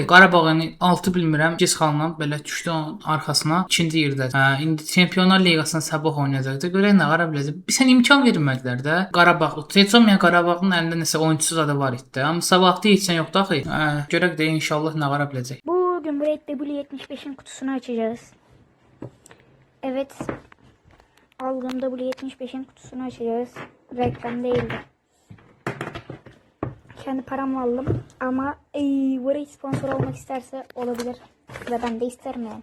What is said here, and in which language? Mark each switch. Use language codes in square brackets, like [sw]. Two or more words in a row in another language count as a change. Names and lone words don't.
[az] Qarabağ yəni 6 bilmirəm, Gizxanla belə düşdü onun arxasına. İkinci yerdə. İndi Çempionlar Liqasını sabah oynayacaqdı. Görək nə qara biləcək. Sən imkan vermədilər də. Qarabağ, heç olmayan Qarabağın əlində nəsə oyunçusu da var idi. Amma sabahda heç sən yoxdu axı. Görək də inşallah nə qara biləcək. [tr] Bugün Braid W75'in kutusunu açacağız. Evet. Aldığım W75'in kutusunu açacağız. Reklam değildi. Kendi paramla aldım. Ama Braid sponsor olmak isterse olabilir. Ve ben de isterim yani.